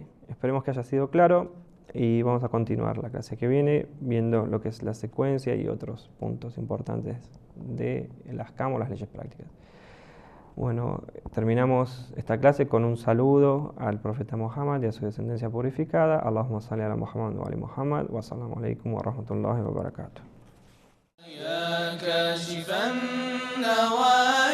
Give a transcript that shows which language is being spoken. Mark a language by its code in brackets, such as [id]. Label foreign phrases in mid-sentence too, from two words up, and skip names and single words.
[es] Esperemos que haya sido claro y vamos a continuar la clase que viene viendo lo que es la secuencia y otros puntos importantes de las ahkam o las leyes prácticas. Bueno, terminamos esta clase con un saludo al profeta Muhammad y a su descendencia purificada. [ar] اللهم صل على محمد وآل محمد والسلام عليكم ورحمة الله وبركاته.